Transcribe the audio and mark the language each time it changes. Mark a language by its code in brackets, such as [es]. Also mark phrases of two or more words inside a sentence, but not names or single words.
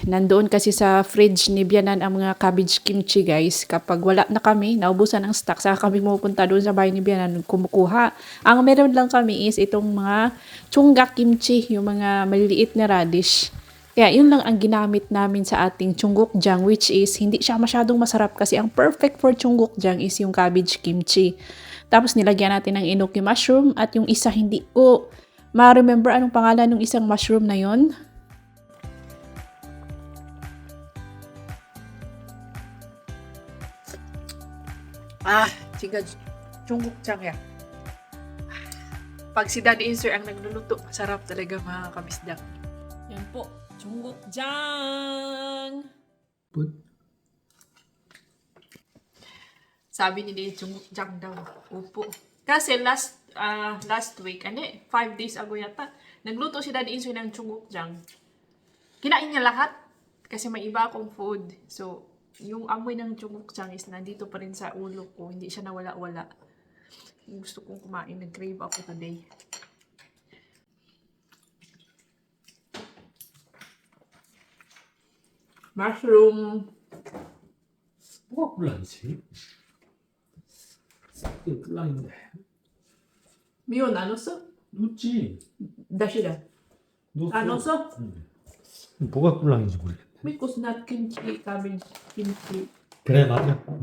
[tl] Nandoon kasi sa fridge ni Bianan ang mga [en] cabbage kimchi [tl] guys. Kapag wala na kami, naubusan ng stock, saka kami pupunta doon sa bahay ni Bianan kumukuha. Ang meron lang kami is itong mga chunggak kimchi, yung mga maliliit na radish. Kaya yun lang ang ginamit namin sa ating chunggukjang, [en] which is [tl] hindi siya masyadong masarap kasi ang [en] perfect for chunggukjang [tl] is yung [en] cabbage kimchi. [tl] Tapos nilagyan natin ng [en] enoki mushroom [tl] at yung isa hindi ko ma-remember anong pangalan ng isang mushroom na yon. [ko] 지가 중국장이야. [tl] Pag si Daddy Insoy ang nagluluto, masarap talaga mga kabisdak. Yan po, chunggukjang! Sabi ni Daddy, 중국장 daw. Upo. Kasi [en] last week, 5 days ago [tl] yata, nagluto si Daddy Insoy ng chunggukjang. Kinain niya lahat kasi may iba akong food. So, yung amoy ng chunggukjang is nandito pa rin sa ulo ko. Hindi siya nawala-wala. Gusto kong kumain. Nag-crave ako today. [en] Mushroom. [ko] 뭐가 꿀랑이지? 이게 꿀랑인데. 미원 안 넣었어? 넣었지. 다시다. 안 넣었어? 뭐가 꿀랑인지 모르겠네. [en] Because not kimchi, cabbage, kimchi. [ko] 그래, 맞아.